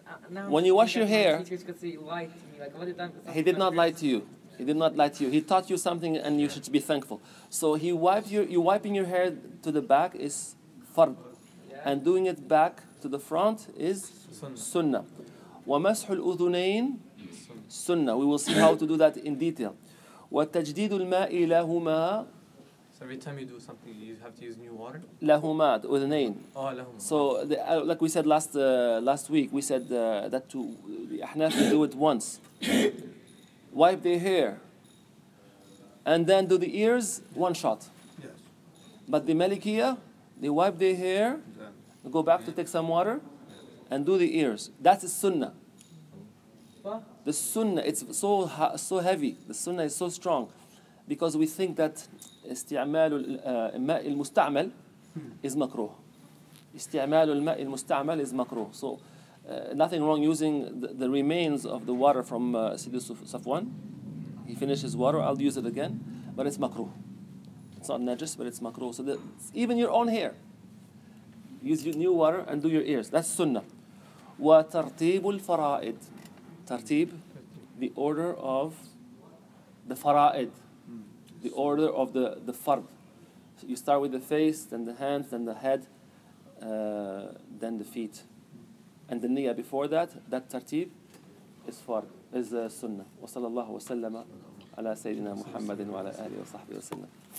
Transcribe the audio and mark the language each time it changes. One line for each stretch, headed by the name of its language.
English: Now When you wash your hair- teachers could say lie to me like what did that? He did not lie to you. He did not lie to you. He taught you something and you should be thankful. So you wiping your hair to the back is fard. Yeah. And doing it back to the front is sunnah.
Arabic: وَمَسْحُ الْأُذُنَيْن sunnah.
English: We will see how to do that in detail.
Arabic: وَتَجْدِيدُ الْمَاءِ لَهُمَا
English: so every time you do something, you have to use new water.
Arabic: لَهُمَا أُذُنَيْن.
English: Oh, lahum. So, like we said last week, we said that to the Ahnaf they do it once. Wipe their hair. And then do the ears, one shot. Yes. But the Malikiya, they wipe their hair, go back to take some water, and do the ears. That's the sunnah. What? The sunnah, it's so heavy. The sunnah is so strong. Because we think that
Arabic: استعمال الماء المستعمل
English: is makruh.
Arabic: استعمال الماء المستعمل
English: is makruh. So nothing wrong using the remains of the water from Sidi Safwan. He finished his water, I'll use it again. But it's makruh. It's not najis, but it's makruh. So even your own hair. Use your new water and do your ears. That's sunnah.
Arabic: وترتيب الفرائض.
English: Tartib, the order of the fara'id. The order of the fard. So you start with the face, then the hands, then the head, then the feet. And the niyyah before that tartib is fard, is sunnah.
Arabic: وصلى الله وسلم على سيدنا محمد وعلى آله وصحبه وسلم.